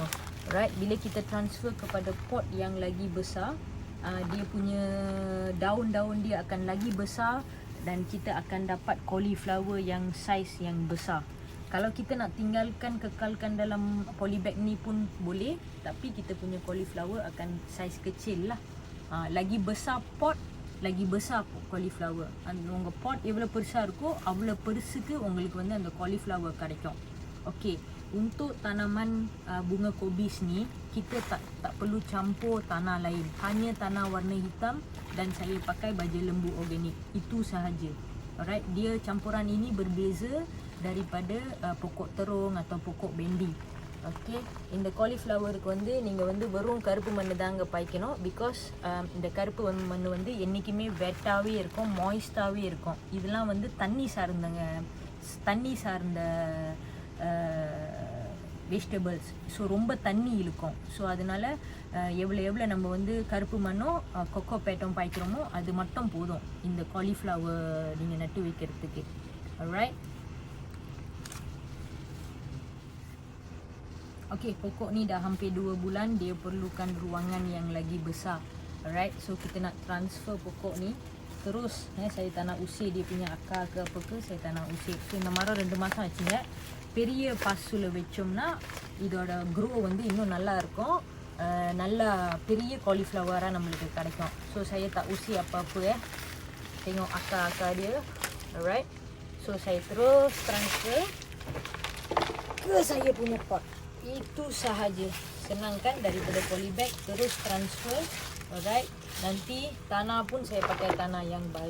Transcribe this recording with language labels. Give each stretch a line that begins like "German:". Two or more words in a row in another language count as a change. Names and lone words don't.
Malay: Alright, bila kita transfer kepada pot yang lagi besar, dia punya daun-daun dia akan lagi besar dan kita akan dapat cauliflower yang saiz yang besar. Kalau kita nak tinggalkan kekalkan dalam polybag ni pun boleh, tapi kita punya cauliflower akan saiz kecil lah. Lagi besar pot, lagi besar cauliflower.
Tamil: உங்க pot எவ்வளவு பெருசா இருக்கோ அவ்வளவு பெருசுக்கு உங்களுக்கு வந்து அந்த cauliflower கிடைக்கும்.
Malay: Okey, untuk tanaman bunga kobis ni kita tak perlu campur tanah lain. Hanya tanah warna hitam dan saya pakai baja lembu organik. Itu sahaja. Alright, dia campuran ini berbeza daripada pokok terung atau pokok bendi.
Tamil: Okay, இந்த காலிஃப்ளவருக்கு வந்து நீங்கள் வந்து வெறும் கருப்பு மண் தாங்க பாய்க்கணும். பிகாஸ் இந்த கருப்பு மண் வந்து என்றைக்குமே வெட்டாகவே இருக்கும், மாய்ஸ்டாகவே இருக்கும். இதெல்லாம் வந்து தண்ணி சார்ந்த வெஜிடபிள்ஸ். ஸோ ரொம்ப தண்ணி இழுக்கும். ஸோ அதனால் எவ்வளோ நம்ம வந்து கருப்பு மண்ணும் கொக்கோ பேட்டும் பாய்க்கிறோமோ அது மட்டும் போதும் இந்த காலிஃப்ளவர் நீங்கள் நட்டு வைக்கிறதுக்கு. ஆல்ரைட்,
Malay: Okay, pokok ni dah hampir 2 bulan, dia perlukan ruangan yang lagi besar. Alright, so kita nak transfer pokok ni terus. Saya tak nak usir dia punya akar ke apa ke, saya tak nak usir.
Tamil: So இந்த மரம் 2 மாசம் ஆச்சுங்க. பெரிய பாசுல வெச்சோம்னா இதோட grow வந்து இன்னும் நல்லா இருக்கும். நல்லா பெரிய cauliflower-ஆ நம்மளுக்கு கிடைக்கும்.
Malay: So saya tak usir apa-apa ya. Tengok akar-akar dia. Alright. So saya terus transfer ke saya punya pot. Itu sahaja. Senang kan, daripada polybag terus transfer. Alright. Nanti tanah pun saya pakai tanah yang baik.